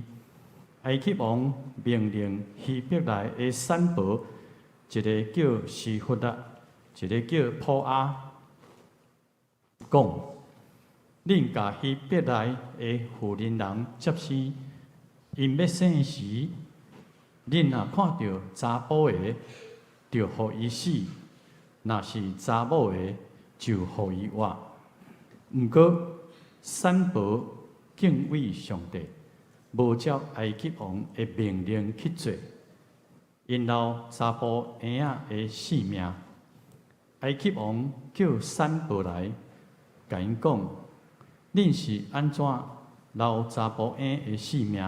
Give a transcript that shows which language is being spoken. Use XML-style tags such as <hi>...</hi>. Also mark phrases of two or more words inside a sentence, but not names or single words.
<nan>埃及王命令希伯来的产婆，一个叫西弗拉，一个叫普阿，讲：恁甲希伯来的妇人人接生，因要生时，恁若看到查甫的，就互伊死；若是查某的，就互伊活。毋过，产婆敬畏上帝，无照埃及王的命令去做，因留查甫婴仔的性命。埃及王叫产婆来，甲因讲：恁是安怎留查甫婴的性命？</nan>